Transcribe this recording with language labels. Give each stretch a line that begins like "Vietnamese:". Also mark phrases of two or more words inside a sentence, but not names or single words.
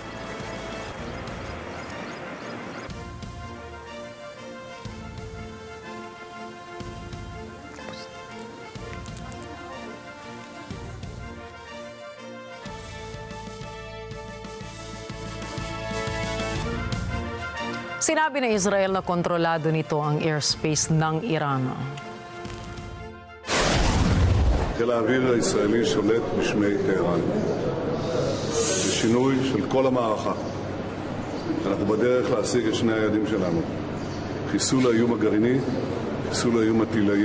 Filipino: Sinabi ng Israel na kontrolado nito ang airspace ng Iran.
Hebrew: חיל האוויר הישראלי שולט בשמי טהרן. זה שינוי של כל המערכה. אנחנו בדרך להשיג את שני היעדים שלנו. חיסול האיום הגרעיני, חיסול האיום הטילאי.